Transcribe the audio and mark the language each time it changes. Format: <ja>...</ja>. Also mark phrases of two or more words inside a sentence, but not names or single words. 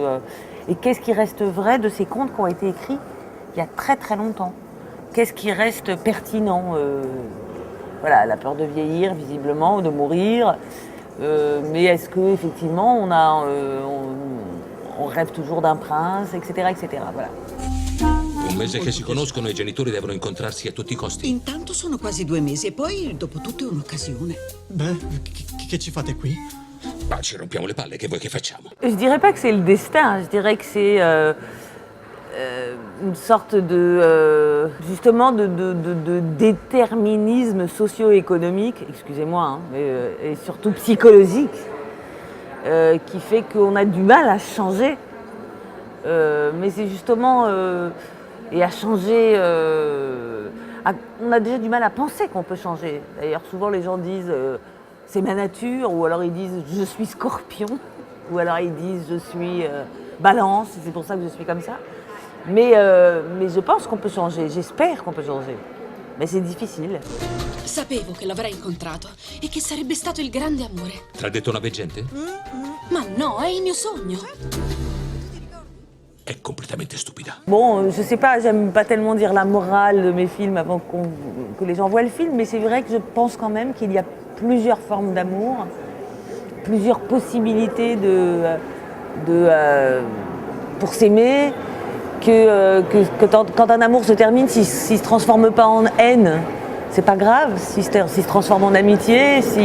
<fr>Et qu'est-ce qui reste vrai de ces contes qui ont été écrits il y a très très longtemps? Qu'est-ce qui reste pertinent? Voilà, la peur de vieillir visiblement, ou de mourir. Mais est-ce qu'effectivement on rêve toujours d'un prince, etc., etc. Voilà.</fr> <it>Un mese che si conoscono e i genitori devono incontrarsi a tutti i costi. Intanto sono quasi 2 mesi e poi, dopo tutto, è un'occasione. Beh, che ci fate qui? Ma ci rompiamo le palle, che vuoi che facciamo?</it> <fr>Je dirais pas que c'est le destin, je dirais que c'est une sorte de justement de déterminisme socio-économique, excusez-moi, hein, et surtout psychologique, qui fait qu'on a du mal à changer. Mais c'est justement et à changer. On a déjà du mal à penser qu'on peut changer. D'ailleurs, souvent les gens disent c'est ma nature, ou alors ils disent je suis scorpion, ou alors ils disent je suis balance, c'est pour ça que je suis comme ça. Mais je pense qu'on peut changer, j'espère qu'on peut changer. Mais c'est difficile.</fr> <it>Sapevo che l'avrei incontrato e che sarebbe stato il grande amore. Te l'ha detto una veggente? Ma no, è il mio sogno. È completamente stupida.</it> <fr>Bon, je sais pas, j'aime pas tellement dire la morale de mes films avant que les gens voient le film, mais c'est vrai que je pense quand même qu'il y a plusieurs formes d'amour, plusieurs possibilités pour s'aimer, que quand un amour se termine, s'il se transforme pas en haine, c'est pas grave, s'il se transforme en amitié,</fr>